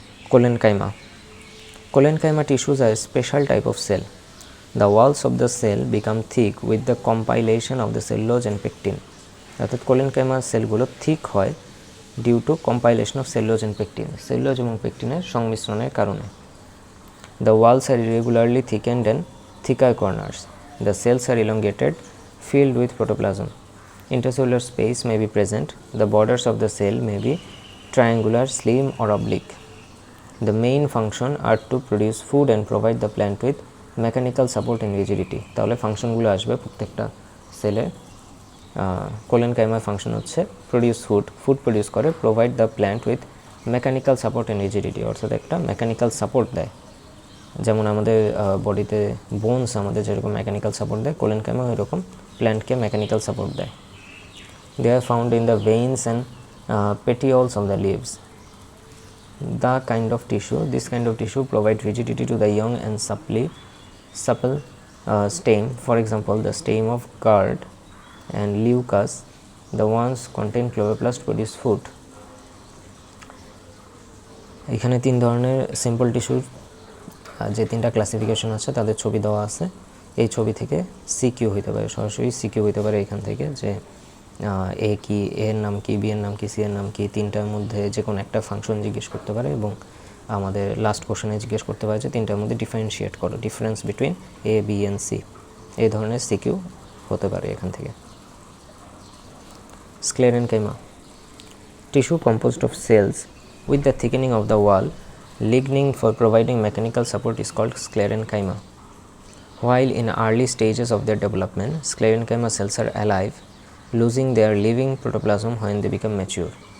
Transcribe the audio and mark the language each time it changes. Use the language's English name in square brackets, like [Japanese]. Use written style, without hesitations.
[English] Colenchyma. Colenchyma tissues are a special type of cell. The walls of the cell become thick with the compilation of the cellulose and pectin. [Bangla] অর্থাৎ collenchyma সেলগুলো thick হয় [English] due to compilation of cellulose and pectin, [Bangla] cellulose এবং পেকটিনের সংমিশ্রণের কারণে। [English] The walls are irregularly thickened and thicker corners. The cells are elongated, filled with protoplasm. Intercellular space may be present. The borders of the cell may be triangular, slim or oblique. The main function are to produce food and provide the plant with mechanical support and rigidity. [Bangla] তাহলে ফাংশনগুলো আসবে প্রত্যেকটা সেলের। কোলেনকাইমার function হচ্ছে [English] produce food [Bangla] produce করে, [English] provide the plant with mechanical support and rigidity, [Bangla] অর্থাৎ একটা mechanical support দেয়। যেমন আমাদের বডিতে বোনস আমাদের যেরকম মেকানিক্যাল সাপোর্ট দেয়, কোলেনকাইমা এরকম প্ল্যান্টকে মেকানিক্যাল সাপোর্ট দেয়। [English] They are found in the veins and petioles of the leaves. This kind of tissue provide rigidity to the young and supple stem. For example, the stem of gourd and leucas, the ones contain chloroplast, produce food. [Bangla] এখানে তিন ধরনের simple টিস্যুর যে তিনটা classification আছে তাদের ছবি দেওয়া আছে। এই ছবি থেকে সিকিউ হইতে পারে, সরাসরি সিকিউ হইতে পারে এখান থেকে, যে এ কি, এর নাম কি, বি এর নাম কি, সি এর নাম কি, তিনটার মধ্যে যে কোনো একটা ফাংশন জিজ্ঞেস করতে পারে এবং আমাদের লাস্ট কোশ্চেনে জিজ্ঞেস করতে পারে যে তিনটার মধ্যে ডিফারেন্সিয়েট করো, [English] Difference between A, B and C. [Bangla] এই ধরনের সিকিউ হতে পারে এখান থেকে। [English] Sclerenchyma, tissue composed of cells with the thickening of the wall lignin for providing mechanical support is called sclerenchyma. While in early stages of their development, sclerenchyma cells are alive, losing their living protoplasm when they become mature.